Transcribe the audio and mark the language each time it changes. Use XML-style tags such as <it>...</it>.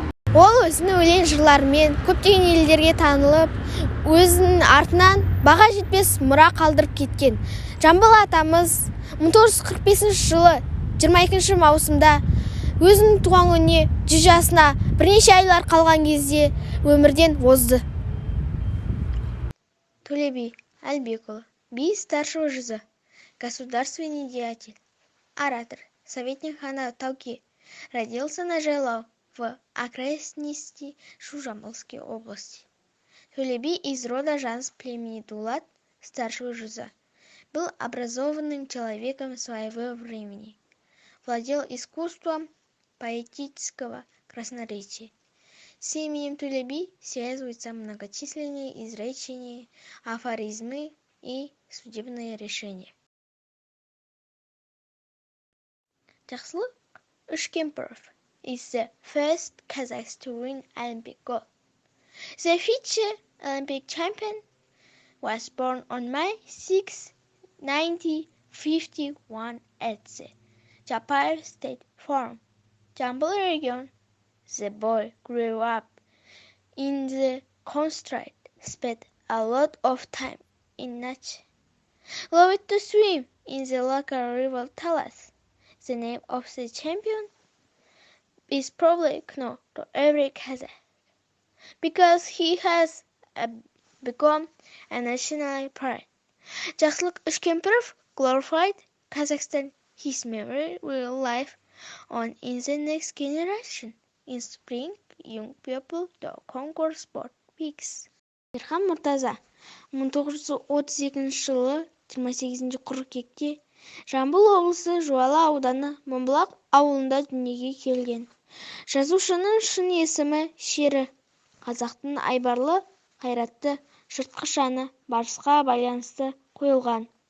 <kk>Ол өзінің өлең жырларымен көптеген елдерге танылып, өзінің артынан баға жетпес мұра қалдырып кеткен. Жамбыл атамыз 1945 жылы 22 маусымда өзінің туған күніне 100 жасына бірнеше айлар қалған кезде өмірден озды.</kk> <ru>Төле би Әлбекұлы, би старшего жыза, государственный деятель, оратор, советник хана Тауке, родился на Жайлау в окрестности Жамбылской области. Төле би из рода Жанс племени Дулат, старшего жыза, был образованным человеком своего времени, владел искусством поэтического красноречия. С именем Төле би связываются многочисленные изречения, афоризмы и судебные решения.</ru> <en>Жақсылық Үшкемпіров is the first Kazakh to win Olympic gold. The future Olympic champion was born on May 6, 1951 at the Chapar State Farm, Jambul region. The boy grew up in the country, spent a lot of time in nature, loved to swim in the local river Talas. The name of the champion is probably known to every Kazakh because he has become a national pride. Жақсылық Үшкемпіров glorified Kazakhstan. His memory will live on in the next generation. In spring, young people to conquer sport peaks.</en> <kk>Ерхан Мұртаза 1932 жылы 28 қыркүйекте Жамбыл облысы Жуалы ауданы Мыңбұлақ ауылында дүниеге келген. Жазушының шын есімі Шері. Қазақтың айбарлы, қайратты, жыртқыш әні барысқа байланысты қойылған.</kk>